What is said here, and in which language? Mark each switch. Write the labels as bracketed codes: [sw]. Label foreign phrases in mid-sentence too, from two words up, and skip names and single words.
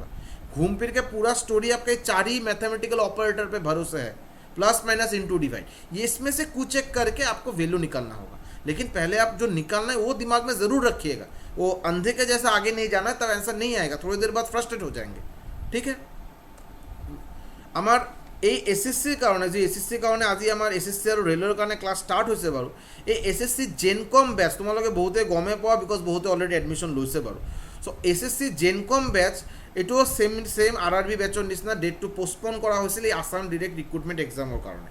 [hi] घूम फिर के पूरा स्टोरी आपके 4 ही [en] mathematical operator [hi] पे भरोसे है, [en] plus minus into divide, [hi] ये इसमें से कुछ एक करके आपको वैल्यू निकालना होगा। लेकिन पहले आप जो निकालना है वो दिमाग में ज़रूर रखिएगा, वो अंधे के जैसा आगे नहीं जाना है, तब आंसर नहीं आएगा, थोड़ी देर बाद फ्रस्ट्रेट हो जाएंगे। ठीक है, [as] आमार এই এসএসসিৰ কাৰণে যে এসএসসিৰ কাৰণে আজি আমাৰ এসএসসি আৰু ৰেলৰ কাৰণে [en] class start [as] হৈছে বাৰু। এই এসএসসি জেনকম বেচ তোমালোকে বহুতে গমে পোৱা, বিকজ বহুতে অলৰেডি এডমিশ্যন লৈছে বাৰু। চ' এসএসসি জেনকম বেচ এইটোও [en] same RRB batchৰ [as] নিচিনা ডেটটো পষ্টপন কৰা হৈছিল এই আছাম ডিৰেক্ট ৰিক্ৰুটমেণ্ট এক্সামৰ কাৰণে।